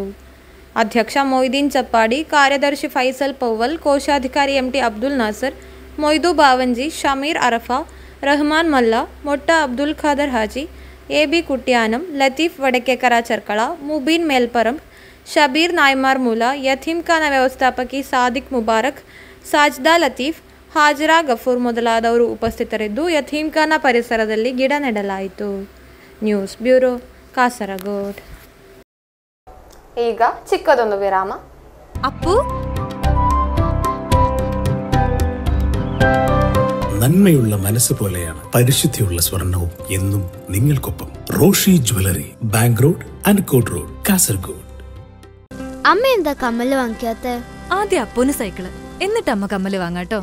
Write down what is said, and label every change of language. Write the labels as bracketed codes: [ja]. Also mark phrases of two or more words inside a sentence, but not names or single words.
[kn] ಅಧ್ಯಕ್ಷ ಮೊಯ್ದೀನ್ ಚಪ್ಪಾಡಿ, ಕಾರ್ಯದರ್ಶಿ ಫೈಸಲ್ ಪೌವಲ್, ಕೋಶಾಧಿಕಾರಿ ಎಂಟಿ ಅಬ್ದುಲ್ ನಾಸರ್, ಮೊಯ್ದು ಬಾವಂಜಿ, ಶಮೀರ್ ಅರಫಾ, ರಹಮಾನ್ ಮಲ್ಲಾ, ಮೊಟ್ಟ ಅಬ್ದುಲ್ ಖಾದರ್ ಹಾಜಿ, ಎಬಿ ಕುಟ್ಯಾನಂ, ಲತೀಫ್ ವಡಕೇಕರ ಚರ್ಕಳ, ಮುಬೀನ್ ಮೇಲ್ಪರಂ, ಶಬೀರ್ ನಾಯ್ಮಾರ್ ಮೂಲಾ, ಯತೀಮ್ಖಾನ ವ್ಯವಸ್ಥಾಪಕಿ ಸಾದಿಕ್ ಮುಬಾರಕ್, ಸಾಜ್ದಾ ಲತೀಫ್, ಹಾಜರಾ ಗಫೂರ್ ಮೊದಲಾದವರು ಉಪಸ್ಥಿತರಿದ್ದು ಯತೀಮ್ಖಾನ ಪರಿಸರದಲ್ಲಿ ಗಿಡ ನೆಡಲಾಯಿತು. ನ್ಯೂಸ್ ಬ್ಯೂರೋ, ಕಾಸರಗೋಡ್. ಈಗ ಚಿಕ್ಕದೊಂದು ವಿರಾಮ. [ml] ಅಪ್ಪು, നന്മയുള്ള മനസ്സ് പോലെയാണ് പരിശുദ്ധിയുള്ള സ്വർണവും എന്നും നിങ്ങൾക്കൊപ്പം. റോഷി ജ്വല്ലറി, ബാങ്ക് റോഡ്, അൻകോട്ട് റോഡ്, കാസർഗോഡ്. അമ്മ എന്താ കമ്മല് വാങ്ങിക്കാത്ത? ആദ്യം അപ്പൂന് സൈക്കിള്, എന്നിട്ട് അമ്മ കമ്മല് വാങ്ങാട്ടോ.